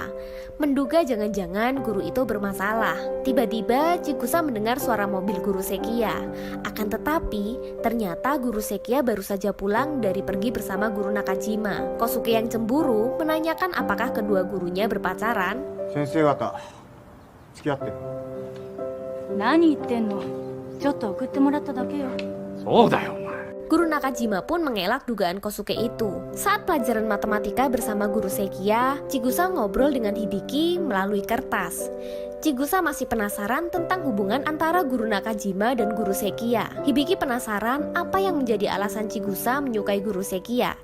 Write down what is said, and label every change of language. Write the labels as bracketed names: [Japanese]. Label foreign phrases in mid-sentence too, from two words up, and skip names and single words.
[Indonesian] Menduga jangan-jangan guru itu bermasalah. Tiba-tiba Chigusa mendengar suara mobil guru Sekiya. Akan tetapi, ternyata guru Sekiya baru saja pulang dari pergi bersama guru Nakajima. Kosuke yang cemburu menanyakan apakah kedua gurunya berpacaran. [Japanese] 先生方, 付き合ってる。何言ってんの。ちょっと送ってもらっただけよ。そうだよ、お前。 [Indonesian] Guru Nakajima pun mengelak dugaan Kosuke itu. Saat pelajaran matematika bersama guru Sekiya, Chigusa ngobrol dengan Hibiki melalui kertas. Chigusa masih penasaran tentang hubungan antara guru Nakajima dan guru Sekiya. Hibiki penasaran apa yang menjadi alasan Chigusa menyukai guru Sekiya.